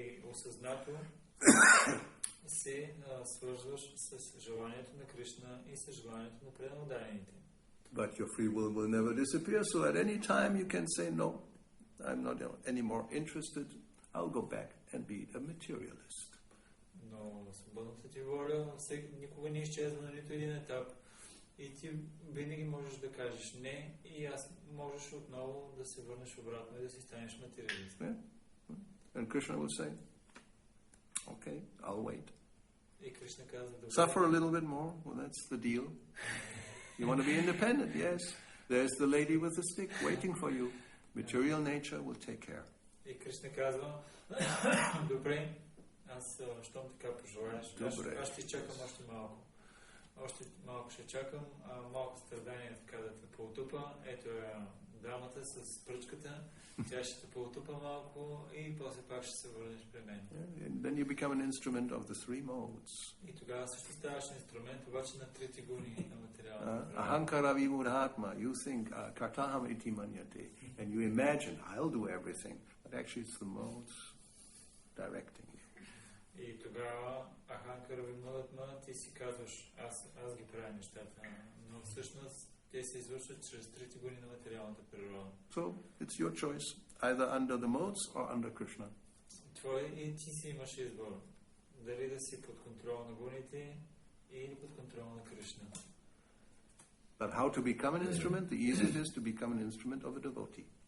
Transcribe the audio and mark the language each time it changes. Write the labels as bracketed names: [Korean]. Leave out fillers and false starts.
[Bulgarian] осъзнато се свързваш с желанието на Кришна и с желанието на преданодарените. [English] But your free will never disappear, so at any time you can say, no, I'm not anymore interested, I'll go back and be a materialist. [Bulgarian] Но свободната ти воля никога не изчезва на нито един етап. И ти винаги можеш да кажеш не и аз можеш отново да се върнеш обратно и да си станеш материалист. [English] Yeah. And Krishna will say, okay, I'll wait. [Bulgarian] И Кришна казва, добре. [English] Suffer a little bit more, well that's the deal. You want to be independent, yes. There's the lady with the stick waiting for you. Material nature will take care. [Bulgarian] И Кришна казва, добре, аз щом така пожелаеш, аз ще чакам още малко. Още малко ще чакам, малко страдание така да те поотупа. Ето е дамата с пръчката, тя ще те поотупа малко и после пак ще се върнеш при мен. [English] And then you become an instrument of the three modes. [Bulgarian] И тогава също ставаш инструмент, обаче на трети гуни на материална. [Sanskrit] Ahankara vimurhatma, [English] you think, [Sanskrit] kartaham iti manyate, [English] and you imagine, I'll do everything, but actually it's the modes directing you. [Bulgarian] И тогава [Sanskrit] Аханкара вимурhatma, [Bulgarian] ти си казваш, аз ги правя нещата, но всъщност те се извършват чрез трети гуни на материалната природа. [English] So it's your choice, either under the modes or under Krishna. [Bulgarian] И ти си имаш избор. Дали да си под контрол на гуните или под контрол на Кришна. [English] But how to become an instrument? The easiest is to become an instrument of a devotee.